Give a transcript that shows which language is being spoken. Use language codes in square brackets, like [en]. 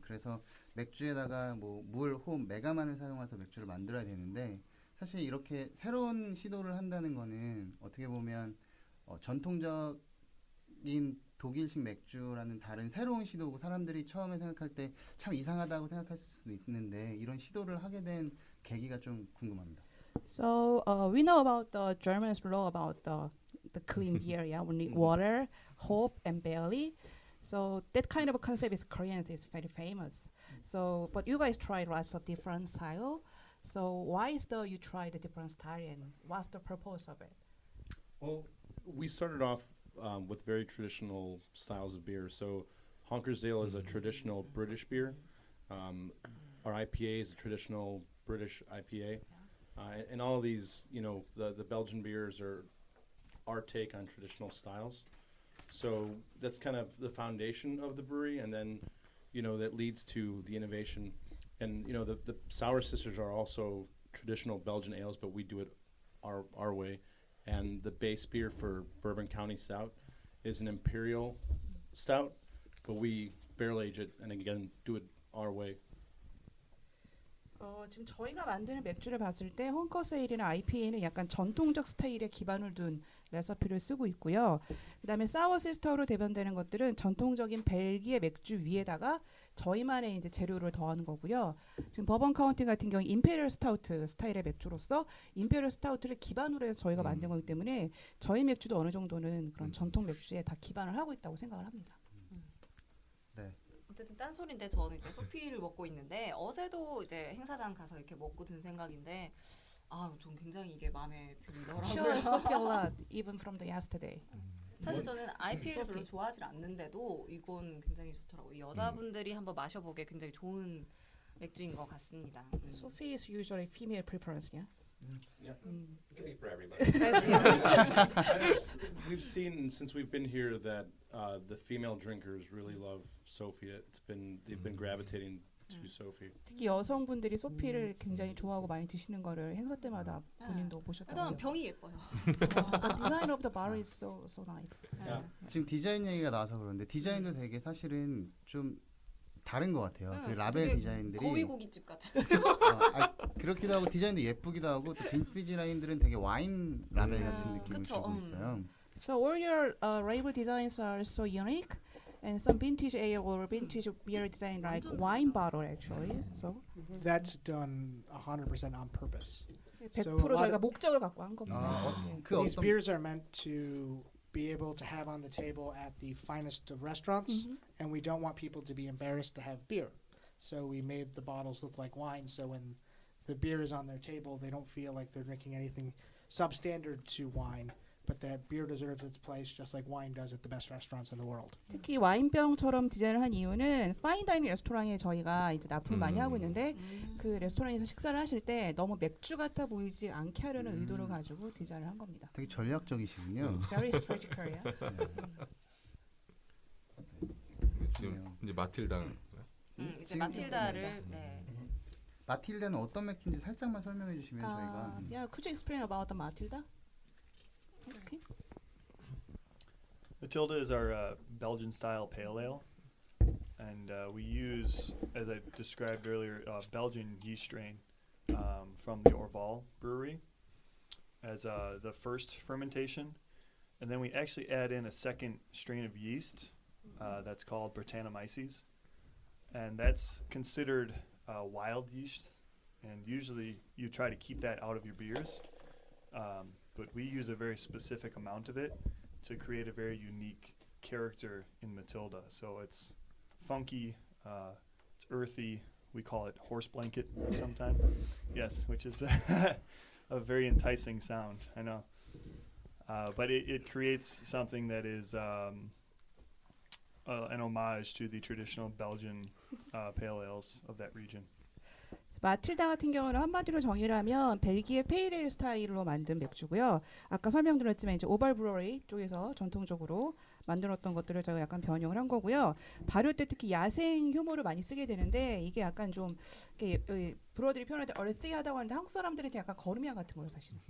[ko] 그래서 맥주에다가 뭐 물, 홈, 메가만을 사용해서 맥주를 만들어야 되는데 사실 이렇게 새로운 시도를 한다는 거는 어떻게 보면 전통적인 독일식 맥주라는 다른 새로운 시도고 사람들이 처음에 생각할 때 참 이상하다고 생각할 수도 있는데 이런 시도를 하게 된 계기가 좀 궁금합니다. [en] So we know about the Germans law about the clean beer. Yeah, we need water, hope, and barley. So that kind of concept is Korean, is very famous. So, but you guys try lots of different style. So why is the you try the different style and what's the purpose of it? Well, we started off with very traditional styles of beer. So Honker's Ale is a traditional British beer. Our IPA is a traditional British IPA. And all of these, you know, the Belgian beers are our take on traditional styles. So that's kind of the foundation of the brewery, and then, you know, that leads to the innovation. And, you know, the Sour Sisters are also traditional Belgian ales, but we do it our way. And the base beer for Bourbon County Stout is an imperial stout, but we barrel age it and again do it our way. [ko] 지금 저희가 만드는 맥주를 봤을 때 헝커스 에일이나 IPA는 약간 전통적 스타일에 기반을 둔 레시피를 쓰고 있고요. 그다음에 사워 시스터로 대변되는 것들은 전통적인 벨기에 맥주 위에다가 저희만의 이제 재료를 더하는 거고요. 지금 버번 카운티 같은 경우 임페리얼 스타우트 스타일의 맥주로서 임페리얼 스타우트를 기반으로 해서 저희가 만든 거기 때문에 저희 맥주도 어느 정도는 그런 전통 맥주에 다 기반을 하고 있다고 생각을 합니다. 어쨌든 딴소리인데 저는 이제 소피를 먹고 있는데 어제도 이제 행사장 가서 이렇게 먹고 든 생각인데 전 굉장히 이게 마음에 들더라고요. [en] Sure, Sophie a lot, even from the yesterday. [ko] 사실 저는 IPA를 별로 좋아하지 않는데도 이건 굉장히 좋더라고요. 여자분들이 한번 마셔보기에 굉장히 좋은 맥주인 것 같습니다. [en] Sophie is usually female preference, yeah. Yeah. It can be for everybody. We've seen since we've been here that the female drinkers really love Sophie. They've been gravitating to Sophie. [ko] 특히 여성분들이 소피를 굉장히 좋아하고 많이 드시는 거를 행사 때마다 본인도 일단 보셨다고요. 병이 예뻐요. [en] The design of the bar is so nice. Yeah. [ko] 지금 디자인 얘기가 나와서 그런데 디자인도 되게 사실은 좀 다른 것 같아요. 그 라벨 되게 디자인들이 거위고깃집 같아. 그렇기도 하고 디자인도 예쁘기도 하고 또 빈티지 라인들은 되게 와인 라벨 같은 느낌을 그쵸, 주고 있어요. [en] So all your label designs are so unique, and some vintage ale or vintage beer design like wine bottle actually. So That's done 100% on purpose. [ko] 100% 저희가 목적을 갖고 한 겁니다. 그 [en] These [ko] 어떤 [en] beers are meant to be able to have on the table at the finest of restaurants, and we don't want people to be embarrassed to have beer. So we made the bottles look like wine, so when the beer is on their table, they don't feel like they're drinking anything substandard to wine, but that beer deserves its place just like wine does at the best restaurants in the world. [ko] 특히 와인병처럼 디자인을 한 이유는 파인다이닝 레스토랑에 저희가 이제 납품을 많이 하고 있는데 그 레스토랑에서 식사를 하실 때 너무 맥주 같아 보이지 않게 하려는 의도를 가지고 디자인을 한 겁니다. 되게 전략적이시군요. [en] It's very strategical. Yeah. [ko] 지금 이제 마틸다. 이제 지금 마틸다를 마틸다는 어떤 맥주인지 살짝만 설명해 주시면 저희가 [en] Yeah, could you explain about the Matilda? Okay. Matilda is our Belgian style pale ale, and we use, as I described earlier, Belgian yeast strain from the Orval brewery as the first fermentation, and then we actually add in a second strain of yeast that's called Brettanomyces, and that's considered wild yeast, and usually you try to keep that out of your beers. But we use a very specific amount of it to create a very unique character in Matilda. So it's funky, it's earthy. We call it horse blanket sometimes. Yes, which is a very enticing sound, I know. But it creates something that is an homage to the traditional Belgian pale ales of that region. [ko] 마틸다 같은 경우는 한마디로 정의를 하면 벨기에 페이레일 스타일로 만든 맥주고요. 아까 설명드렸지만 이제 오발 브루어리 쪽에서 전통적으로 만들었던 것들을 제가 약간 변형을 한 거고요. 발효 때 특히 야생 효모를 많이 쓰게 되는데 이게 약간 좀 이렇게 브루어들이 표현할 때 얼티하다고 하는데 한국 사람들은 약간 거름향 같은 거예요, 사실.